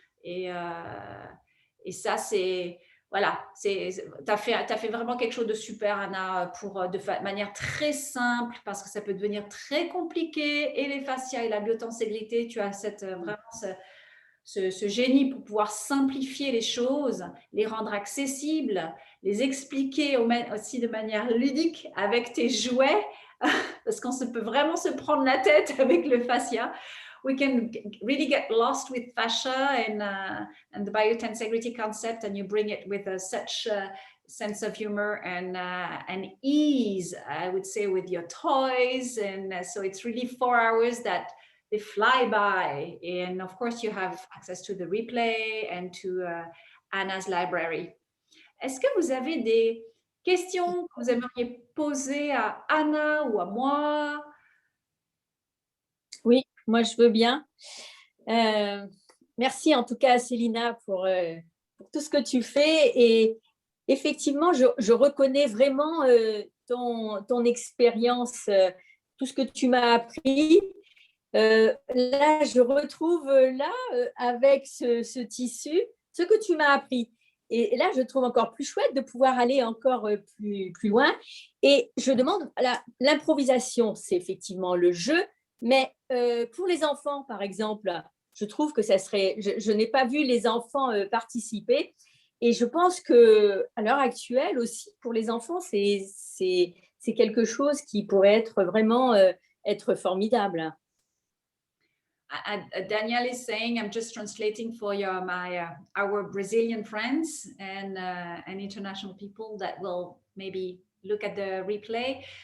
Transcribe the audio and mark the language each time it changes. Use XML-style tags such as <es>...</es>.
<fr>Et ça, c'est voilà, tu as fait vraiment quelque chose de super, Anna, de manière très simple, parce que ça peut devenir très compliqué. Et les fascias et la biotenségrité, tu as vraiment ce génie pour pouvoir simplifier les choses, les rendre accessibles, les expliquer aussi de manière ludique avec tes jouets, parce qu'on peut vraiment se prendre la tête avec le fascia.</fr> <en>We can really get lost with fascia and the biotensegrity concept, and you bring it with such sense of humor and ease, I would say, with your toys. And so it's really 4 hours that they fly by. And of course, you have access to the replay and to Anna's library.</en> <fr>Est-ce que vous avez des questions que vous aimeriez poser à Anna ou à moi? Oui, moi je veux bien. Merci en tout cas, Célina, pour tout ce que tu fais. Et effectivement, je reconnais vraiment ton expérience, tout ce que tu m'as appris. Là, je retrouve avec ce tissu, ce que tu m'as appris. Et là, je trouve encore plus chouette de pouvoir aller encore plus loin. Et je demande, l'improvisation, c'est effectivement le jeu, mais pour les enfants, par exemple, je trouve que ça serait, je n'ai pas vu les enfants participer. Et je pense qu'à l'heure actuelle aussi, pour les enfants, c'est quelque chose qui pourrait être vraiment être formidable.</fr> <en>Danielle is saying, I'm just translating for our Brazilian friends and international people that will maybe look at the replay.</en>